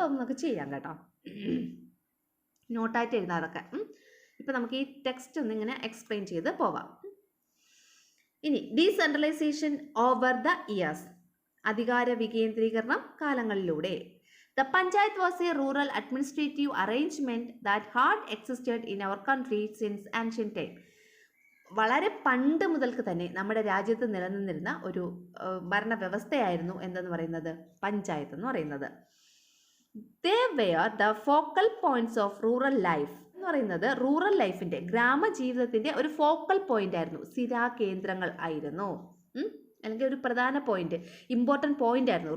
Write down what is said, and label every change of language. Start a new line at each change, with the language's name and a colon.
Malayalam: അത് നമുക്ക് ചെയ്യാം കേട്ടോ, നോട്ടായിട്ട് എഴുതാം അതൊക്കെ. ഇപ്പം നമുക്ക് ഈ ടെക്സ്റ്റ് ഒന്നിങ്ങനെ എക്സ്പ്ലെയിൻ ചെയ്ത് പോവാം. ഇനി
English: decentralisation over the years,
Malayalam: അധികാര വികേന്ദ്രീകരണം കാലങ്ങളിലൂടെ.
English: The Panchayat was a rural administrative arrangement that had existed in our country since ancient time.
Malayalam: വളരെ പണ്ട് മുതൽക്ക് തന്നെ നമ്മുടെ രാജ്യത്ത് നിലനിന്നിരുന്ന ഒരു ഭരണവ്യവസ്ഥയായിരുന്നു എന്തെന്ന് പറയുന്നത്? പഞ്ചായത്ത് എന്ന് പറയുന്നത്.
English: They were the focal points of rural life
Malayalam: എന്ന് പറയുന്നത് റൂറൽ ലൈഫിൻ്റെ, ഗ്രാമജീവിതത്തിൻ്റെ ഒരു ഫോക്കൽ പോയിന്റ് ആയിരുന്നു, സ്ഥിരാകേന്ദ്രങ്ങൾ ആയിരുന്നു, അല്ലെങ്കിൽ ഒരു പ്രധാന പോയിന്റ്, ഇമ്പോർട്ടൻറ്റ് പോയിന്റ് ആയിരുന്നു.